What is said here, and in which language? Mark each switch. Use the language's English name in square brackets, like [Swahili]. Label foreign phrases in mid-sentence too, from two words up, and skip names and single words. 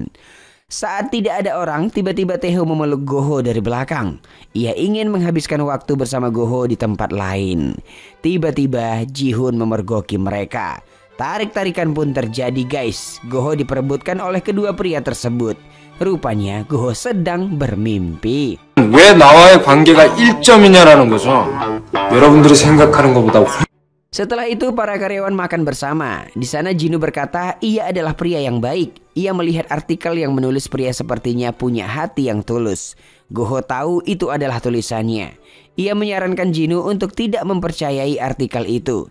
[Indonesian] Saat tidak ada orang, tiba-tiba Taeho memeluk Go-ho dari belakang. Ia ingin menghabiskan waktu bersama Go-ho di tempat lain. Tiba-tiba Ji-hoon memergoki mereka. Tarik-tarikan pun terjadi guys. Go-ho diperebutkan oleh kedua pria tersebut. Rupanya Go-ho sedang bermimpi. [Korean] 왜 나와의 관계가 1점이냐라는 거죠. 여러분들이 생각하는 것보다 [Indonesian] Setelah itu para karyawan makan bersama. Di sana Jinu berkata ia adalah pria yang baik. Ia melihat artikel yang menulis pria sepertinya punya hati yang tulus. Go-ho tahu itu adalah tulisannya. Ia menyarankan Jinu untuk tidak mempercayai artikel itu.